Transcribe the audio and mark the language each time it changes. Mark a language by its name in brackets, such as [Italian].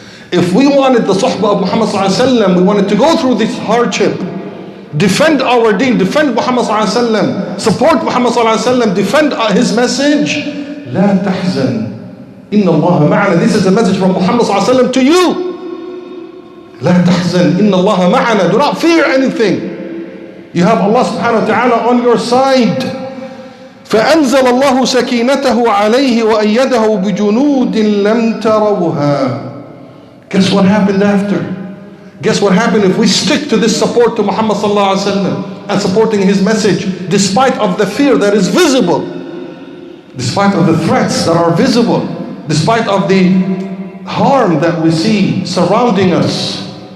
[English] If we wanted the suhbah of Muhammad sallallahu alayhi wasallam, we wanted to go through this hardship, defend our deen, defend Muhammad sallallahu alayhi wasallam, support Muhammad sallallahu alayhi wasallam, defend his message, [Arabic] لا تحزن إن الله معنا. [English] This is a message from Muhammad sallallahu alayhi wasallam to you. [Arabic] لا تحزن إن الله معنا. [English] Do not fear anything. You have Allah subhanahu wa ta'ala on your side. [Arabic] فأنزل الله سكينته عليه وأيده بجنود لم تروها. [English] Guess what happened after? Guess what happened if we stick to this support to Muhammad sallallahu alaihi wasallam and supporting his message despite of the fear that is visible, despite of the threats that are visible, despite of the harm that we see surrounding us.